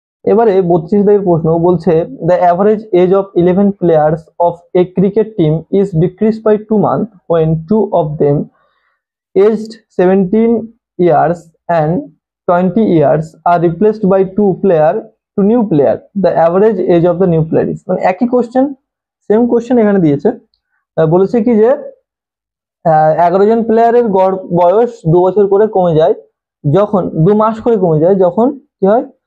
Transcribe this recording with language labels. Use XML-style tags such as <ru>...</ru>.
<bn>এবারে 32 দাগের প্রশ্ন বলছে</bn> <en>The average age of 11 players of a cricket team is decrease by 2 month when two of them aged 17 years and 20 years are replaced by two new player. The average age of the new player is,</en> <bn>মানে একই question, same question এখানে দিয়েছে। বলেছে কি যে 11 জন প্লেয়ারের গড় বয়স 2 বছর করে কমে যায়, যখন 2 মাস করে কমে যায়, যখন কি হয়?</bn>